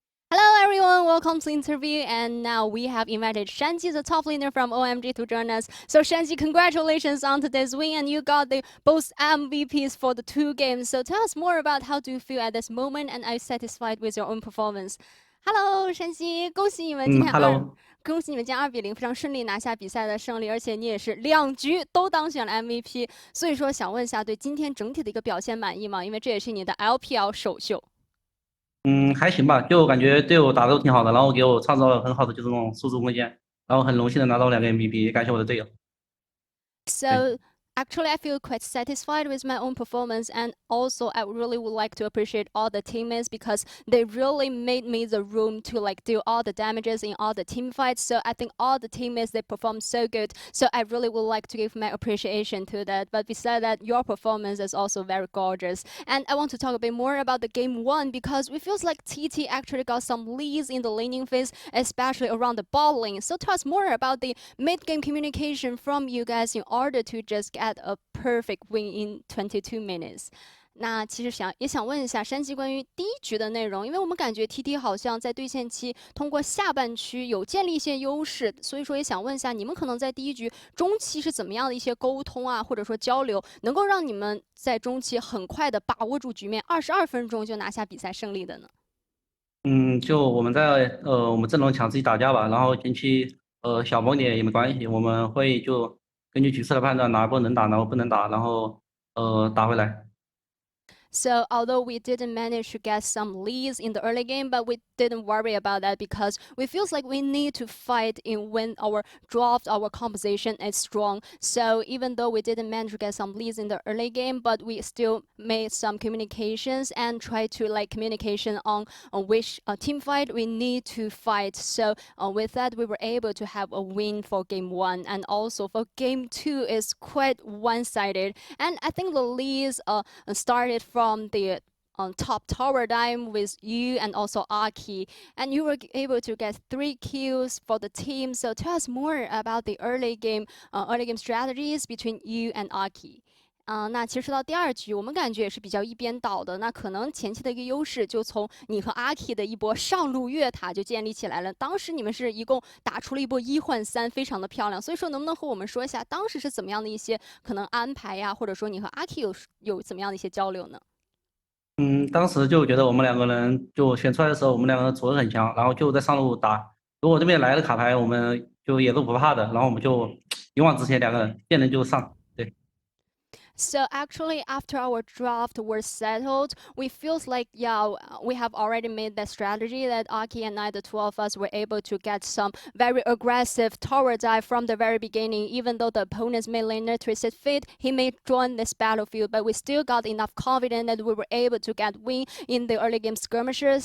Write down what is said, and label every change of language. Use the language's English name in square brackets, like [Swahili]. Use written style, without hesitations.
[English] Hello everyone, welcome to the interview, and now we have invited Shanji, the top laner from OMG, to join us. So Shanji, congratulations on today's win, and you got the both MVPs for the 2 games. So tell us more about how do you feel at this moment, and are you satisfied with your own performance? [Chinese] Hello， 山西，恭喜你们今天恭喜你们今天2比0非常顺利拿下比赛的胜利，而且你也是2局都当选了 MVP。所以说想问一下，对今天整体的一个表现满意吗？因为这也是你的 LPL 首秀。还行吧，就感觉队友打得都挺好的，然后给我创造了很好的就是那种输出空间，然后很荣幸的拿到2个 MVP， 感谢我的队友。 [English] So actually, I feel quite satisfied with my own performance, and also I really would like to appreciate all the teammates because they really made me the room to like do all the damages in all the team fights. So I think all the teammates, they performed so good. So I really would like to give my appreciation to that. But besides that, your performance is also very gorgeous. And I want to talk a bit more about the game 1 because it feels like TT actually got some leads in the laning phase, especially around the bot lane. So tell us more about the mid-game communication from you guys in order to just get a perfect win in 22 minutes. [Chinese] 那其实也想问一下山鸡关于第一局的内容，因为我们感觉 TT 好像在对线期通过下半区有建立一些优势，所以说也想问一下你们可能在第一局中期是怎么样的一些沟通啊，或者说交流，能够让你们在中期很快的把握住局面，22分钟就拿下比赛胜利的呢？就我们在我们阵容抢自己打架吧，然后前期小崩点也没关系，我们会就根据局势来判断哪波能打，哪波不能打，然后打回来。 [English] So although we didn't manage to get some leads in the early game, but we didn't worry about that because we feels like we need to fight in when our draft, our composition is strong. So even though we didn't manage to get some leads in the early game, but we still made some communications and try to like communication on which team fight we need to fight. So with that, we were able to have a win for game 1, and also for game 2 is quite one-sided. And I think the leads started from the top tower dive with you and also Aki, and you were able to get 3 kills for the team. So tell us more about the early game strategies between you and Aki. [Chinese] 那其实说到第2局，我们感觉也是比较一边倒的。那可能前期的一个优势就从你和阿 K 的一波上路越塔就建立起来了。当时你们是一共打出了一波1换3，非常的漂亮。所以说，能不能和我们说一下当时是怎么样的一些可能安排呀，或者说你和阿 K 有怎么样的一些交流呢？当时就觉得我们两个人就选出来的时候，我们两个人组合很强，然后就在上路打。如果这边来了卡牌，我们就也都不怕的，然后我们就勇往直前，两个人见人就上。对。 [English] So actually, after our draft was settled, we feels like we have already made that strategy that Aki and I, the two of us, were able to get some very aggressive tower dive from the very beginning. Even though the opponent's mid laner Twisted Fate, he may join this battlefield, but we still got enough confidence that we were able to get win in the early game skirmishes.